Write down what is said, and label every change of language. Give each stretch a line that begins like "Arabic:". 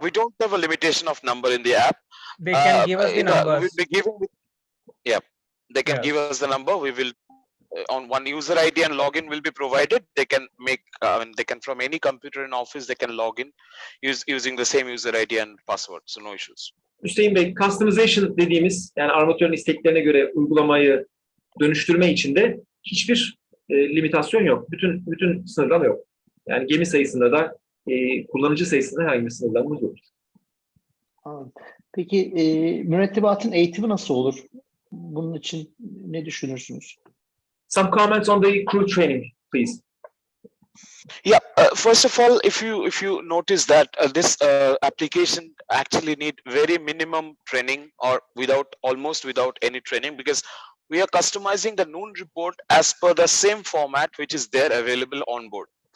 English: We don't have a limitation of number in the app. They can give us the numbers. We'll be giving, yeah, they can give us the number. We will on one user ID and login will be provided. They can make, they can from any computer in office they can log in using the same user ID and password. So no issues.
Turkish: Hüseyin Bey, customization dediğimiz, yani armatörün isteklerine göre uygulamayı dönüştürme içinde hiçbir limitasyon yok. Bütün sınırlama yok. Yani gemi sayısında da kullanıcı sayısında herhangi bir sınırlamamız yok. Peki mürettebatın eğitimi nasıl olur? Bunun için ne düşünürsünüz?
English: Some comments on the crew training, please. Yeah, first of all, if you notice that this application actually need very minimum training or almost without any training, because we are customizing the noon report as per the same format which is there available on board.